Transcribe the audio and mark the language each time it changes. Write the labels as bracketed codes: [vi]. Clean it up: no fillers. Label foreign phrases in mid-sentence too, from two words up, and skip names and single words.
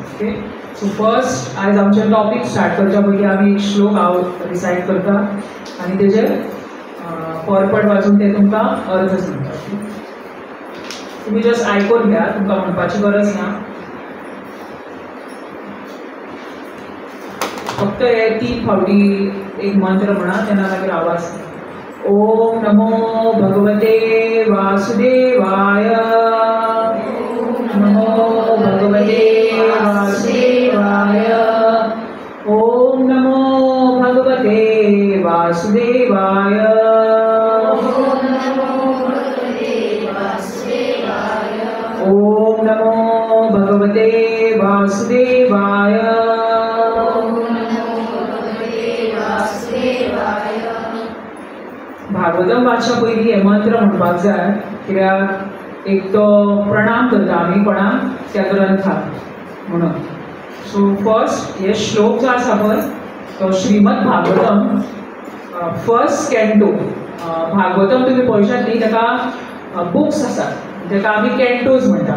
[kok] ओके, [en] so first [kok] आयज आमचें टॉपीक स्टार्ट करच्या पयलीं आमी एक श्लोक हांव रिसायट करता आनी तेजेर परपट वाचून ते तुमकां अर्थ सांगता. तुमी जस्ट आयकून घेया, तुमकां म्हणपाची गरज ना. फक्त हे 3 फावटी एक मंत्र म्हणा, तेन्ना मागीर आवाज. [sa] ओम नमो भगवते वासुदेवाय. नमो भगवते वासुदेवाय. ओम नमो भगवते वासुदेवाय. ओम नमो भगवते वासुदेवाय. [kok] भागवतम वाचच्या पयलीं हे मंत्र म्हणपाक जाय, कित्याक एक तो प्रणाम करता आमी कोणाक? त्या ग्रंथाक म्हणून. [en] so first [kok] हे श्लोक जो आसा पळय तो श्रीमद भागवतम [en] first canto. [kok] भागवतम तुमी पळयशात न्ही, ताका बुक्स आसात ताका आमी कॅन्टोज म्हणटा.